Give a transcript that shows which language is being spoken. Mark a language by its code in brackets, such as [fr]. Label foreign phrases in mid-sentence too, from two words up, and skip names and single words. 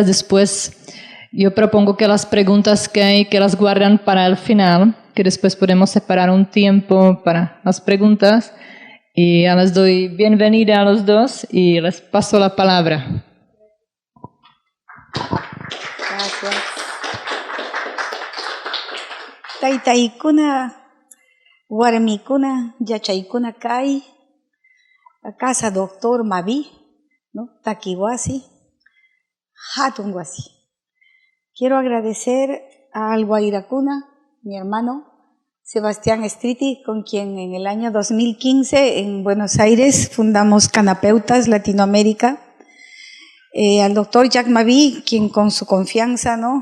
[es] Después yo propongo que las preguntas que hay, que las guardan para el final, que después podemos separar un tiempo para las preguntas. Y ya les doy bienvenida a los dos y les paso la palabra. Gracias. [qu] Taytaykuna, warmikuna, yachaykuna kay, [es] casa doctor Mavi, ¿no? [qu] Taquihuasi, hatun wasi. [es] Quiero agradecer a Alguairacuna, mi hermano, Sebastián Stricky, con quien en el año 2015 en Buenos Aires fundamos Canapeutas Latinoamérica, al doctor Jack Mavi, quien con su confianza, ¿no?